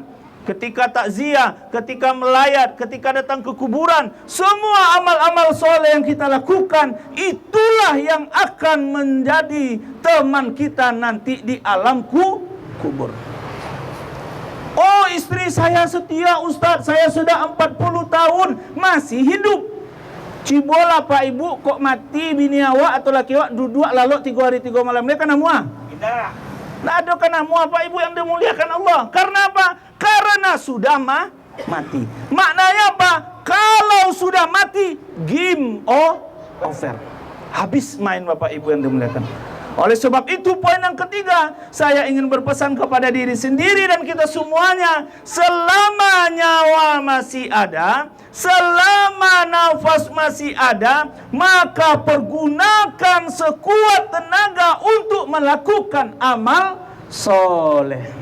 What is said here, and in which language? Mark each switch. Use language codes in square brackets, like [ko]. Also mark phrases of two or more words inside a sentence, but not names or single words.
[id] Ketika takziah, ketika melayat, ketika datang ke kuburan, semua amal-amal soleh yang kita lakukan, itulah yang akan menjadi teman kita nanti di alam kubur. Oh, istri saya setia Ustaz, saya sudah 40 tahun masih hidup. [min] Cibola Pak Ibu, kok mati bini awak atau laki awak duduk lalu 3 hari 3 malam, dia kena muah? [id] Tidak. Tidak ada kena muah Pak Ibu yang dimuliakan Allah. Karena apa? Karena sudah mati. Maknanya apa? Kalau sudah mati, [en] game over. [id] Habis main Bapak Ibu yang dimuliakan. Oleh sebab itu, poin yang ketiga, saya ingin berpesan kepada diri sendiri dan kita semuanya, selama nyawa masih ada, selama nafas masih ada, maka pergunakan sekuat tenaga untuk melakukan amal soleh.